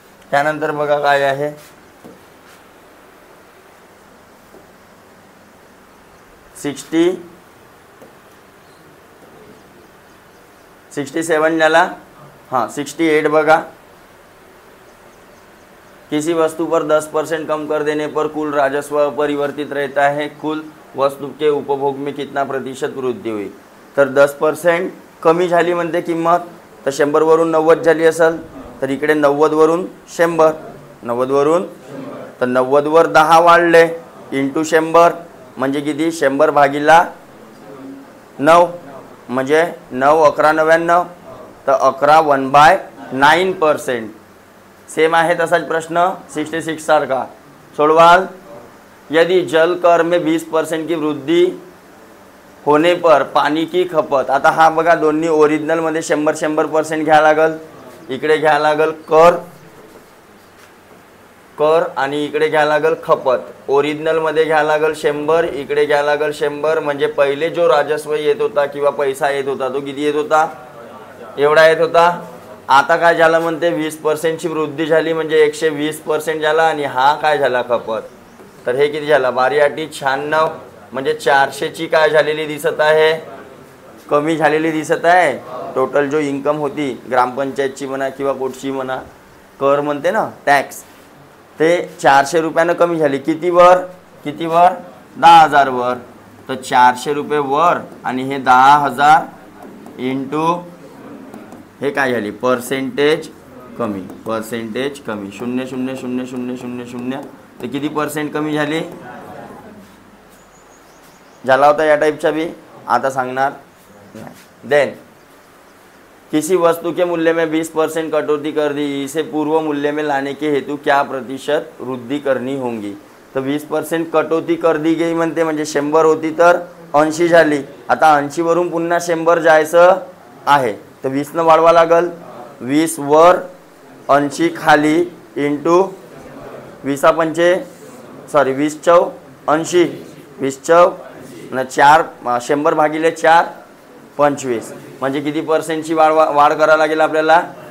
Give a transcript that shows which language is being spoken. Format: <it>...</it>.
<mr>त्यानंतर बघा काय आहे, 67 झाला. हाँ 68 बघा.</mr> <hi>किसी वस्तु पर 10% कम कर देने पर कुल राजस्व अपरिवर्तित रहता है, कुल वस्तु के उपभोग में कितना प्रतिशत वृद्धि हुई.</hi> <mr>तर 10% कमी झाली म्हणते किंमत, तर 100 वरून 90 झाली असेल. तर इकडे 90 वरून 100, 90 वरून, तर 90 वर 10 वाढले इंटू 100 म्हणजे किती, 100 भागिला 9 म्हणजे 9 11 99. तर 11 1/9%. सेम आहे तसाच प्रश्न 66 सारखा. सोडवाल.</mr> <hi>यदि जल कर में 20% की वृद्धि होने पर पानी की खपत.</hi> <mr>आता हा बघा दोन्ही ओरिजिनल मध्ये 100% घ्या लागल. इकडे घ्या लागल कर, कर आणि इकडे घ्या लागल खपत. ओरिजिनल मध्ये घ्या लागल 100, इकडे घ्या लागल 100. म्हणजे पहिले जो राजस्व येत होता किंवा पैसा येत होता तो किती येत होता, एवढा येत होता. आता काय झालं म्हणते 20% ची वृद्धी झाली म्हणजे 120% झाला. आणि हा काय झाला खपत, तर हे किती झाला 12 × 96 म्हणजे 400 ची काय झालेली दिसत आहे, कमी झालेली दिसत आहे. टोटल जो इन्कम होती ग्रामपंचायतची म्हणा किंवा कोटची म्हणा, कर म्हणते ना टॅक्स, ते 400 रुपयानं कमी झाली. किती वर, किती वर 10,000 वर. तर 400 रुपये वर आणि हे 10,000 इंटू हे काय झाली पर्सेंटेज कमी, पर्सेंटेज कमी 0.000000. तर किती % कमी झाली, झाला होता या टाईपचा बी. आता सांगणार नाही.</mr> <hi>देन किसी वस्तु के मूल्य में 20% कटौती कर दी, इसे पूर्व मूल्य में लाने के हेतु क्या प्रतिशत वृद्धि करनी होगी.</hi> <mr>तर 20% कटौती कर दी गई म्हणते म्हणजे 100 होती तर 80 झाली. आता 80 वरून पुन्हा 100 जायचं आहे तर 20 न वाढवा लागल. 20 वर 80 खाली इंटू 20 पंचे 20 चौ 80, 20 चौ न 4 100 भागिले 4 25 म्हणजे किती % वाढ करायला लागेल आपल्याला.</mr>